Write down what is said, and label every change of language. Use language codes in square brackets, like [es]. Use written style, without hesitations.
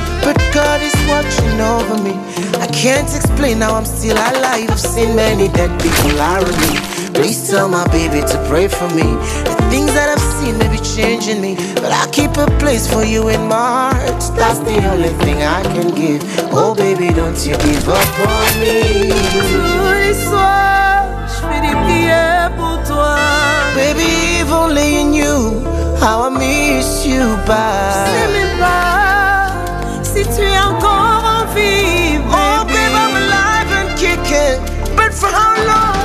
[en] But God is watching over me. I can't explain how I'm still alive. I've seen many dead people around me. Please tell my baby to pray for me. The things that I've seen may be changing me, but I keep a place for you in my heart. That's the only thing I can give. Oh baby, don't you give up on me. [fr] Tous les soirs, je fais des prières pour toi. [en] Baby, if only you knew how I miss you by. [fr] Je sais même pas si tu es encore en vie. [en] Oh baby, I'm alive and kicking, but for how long?